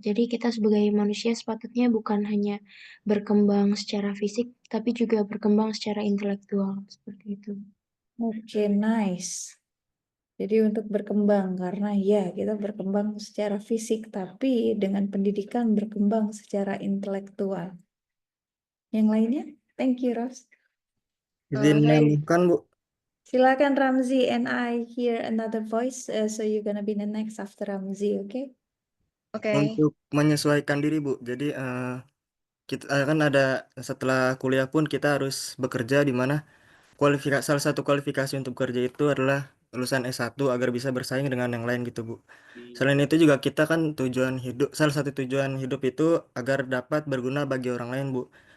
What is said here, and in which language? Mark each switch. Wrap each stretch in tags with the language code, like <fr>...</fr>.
<id>Jadi kita sebagai manusia sepatutnya bukan hanya berkembang secara fisik, tapi juga berkembang secara intelektual. Seperti itu.</id> <en>Oke, nice.</en> <id>Jadi untuk berkembang, karena ya kita berkembang secara fisik, tapi dengan pendidikan berkembang secara intelektual. Yang lainnya?</id> <en>Thank you, Ros.</en> <id>Izin menambahkan, Bu. Silakan</id> <en>Ramzi, and I hear another voice, so you're gonna be the next after Ramzi, okay?</en> <id>Oke. Untuk menyesuaikan diri, Bu. Jadi kita kan ada setelah kuliah pun kita harus bekerja, di mana salah satu kualifikasi untuk bekerja itu adalah lulusan S1 agar bisa bersaing dengan yang lain gitu, Bu. Selain itu juga kita kan salah satu tujuan hidup itu agar dapat berguna bagi orang lain, Bu.</id>